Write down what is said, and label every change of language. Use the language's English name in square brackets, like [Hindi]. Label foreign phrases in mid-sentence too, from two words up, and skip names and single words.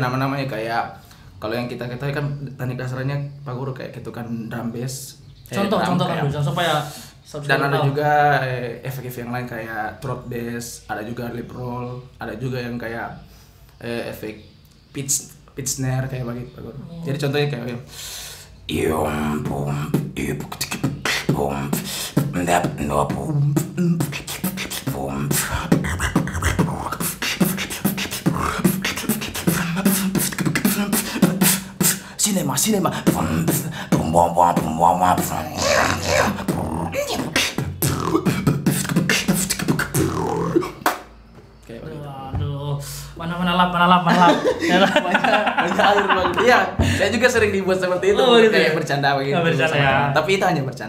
[Indonesian] ada nama-namanya kayak kalau yang kita ketahui kan teknik dasarnya Pak Guru kayak ketukan [English] drum bass. [Indonesian] Contoh kan dulu supaya Dan ada tahu. juga efek-efek yang lain kayak [English] throat bass, [Indonesian] ada juga [English] lip roll, [Indonesian] ada juga yang kayak efek [English] pitch snare [Indonesian] kayak begitu Pak Guru. Jadi contohnya kayak iom bom bom ndap no bom bom cinema bom bom bom bom bom bom. Waduh, mana lap. Banyak alur Bang. Iya, saya juga sering dibuat seperti itu, Oh, gitu kayak ya? bercanda begitu. Oh, bercanda sama ya. teman. Tapi itu hanya bercanda.